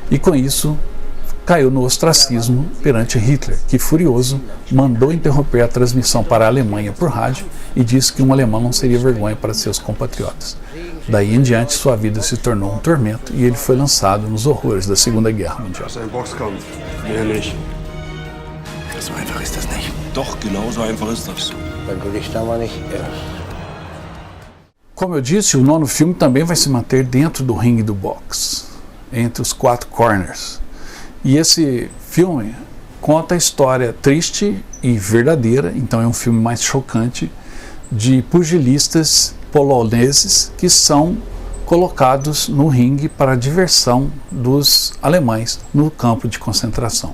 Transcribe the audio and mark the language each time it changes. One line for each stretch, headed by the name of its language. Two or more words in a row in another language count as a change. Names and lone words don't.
Portuguese: E com isso, caiu no ostracismo perante Hitler, que, furioso, mandou interromper a transmissão para a Alemanha por rádio e disse que um alemão não seria vergonha para seus compatriotas. Daí em diante, sua vida se tornou um tormento e ele foi lançado nos horrores da Segunda Guerra Mundial.
German: So einfach ist das nicht. Doch, genau so einfach ist das. Dann gucke ich da mal nicht erst.
Portuguese: Como eu disse, o nono filme também vai se manter dentro do ringue do boxe, entre os 4 corners. E esse filme conta a história triste e verdadeira, então é um filme mais chocante, de pugilistas poloneses que são colocados no ringue para a diversão dos alemães no campo de concentração.